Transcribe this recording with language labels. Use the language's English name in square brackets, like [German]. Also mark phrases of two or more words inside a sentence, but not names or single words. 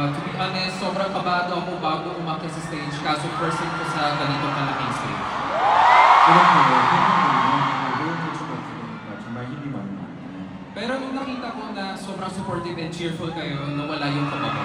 [English] be honest, [Filipino] sobrang kabado ako bago umakyat sa stage. Kaso first time ko sa ganitong kalaking stage. [Korean] 그렇군요. 팬분들이 이렇게 춤을 추니까 정말 힘이 많이 나요. [Filipino] Pero nung nakita ko na sobrang [English] supportive and cheerful [Filipino] kayo, nawala yung